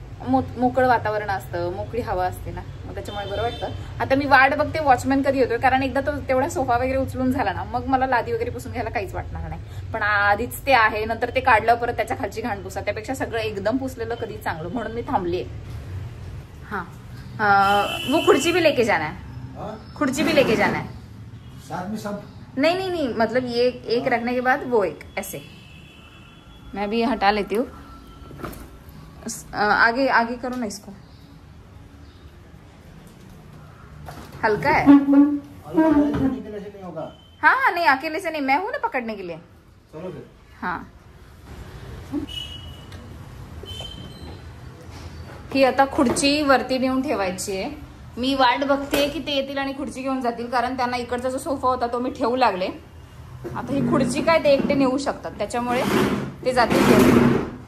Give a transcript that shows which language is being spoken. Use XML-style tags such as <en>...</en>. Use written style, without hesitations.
<mr>मोकळं वातावरण असतं, मोकळी हवा असते ना, मग त्याच्यामुळे बरं वाटतं. आता मी वाट बघते वॉचमॅन कधी येतोय, कारण एकदा तो तेवढा सोफा वगैरे उचलून झाला ना मग मला लादी वगैरे पुसून घ्यायला काहीच वाटणार नाही. पण आधीच ते आहे, नंतर ते काढलं परत त्याच्या खालची घाण पुसा, त्यापेक्षा सगळं एकदम पुसलेलं कधी चांगलं, म्हणून मी थांबलीये.</mr> <hi>हाँ वो खुर्ची भी लेके जाना है, खुर्ची भी लेके जाना है. साथ में सब नहीं मतलब ये एक रखने के बाद वो एक ऐसे. मैं भी हटा लेती हूँ. आगे आगे करो ना इसको, हल्का है. नहीं होगा. हाँ नहीं, अकेले से नहीं, मैं हूं ना पकड़ने के लिए. चलो फिर.</hi> <mr>हाँ, ही आता खुर्ची वरती नेऊन ठेवायची आहे. मी वाट बघते की ते येतील आणि खुर्ची घेऊन जातील, कारण त्यांना इकडचा जो सोफा होता तो मी ठेवू लागले. आता ही खुर्ची काय ते एकटे नेऊ शकतात, त्याच्यामुळे ते जातील घेऊन.</mr>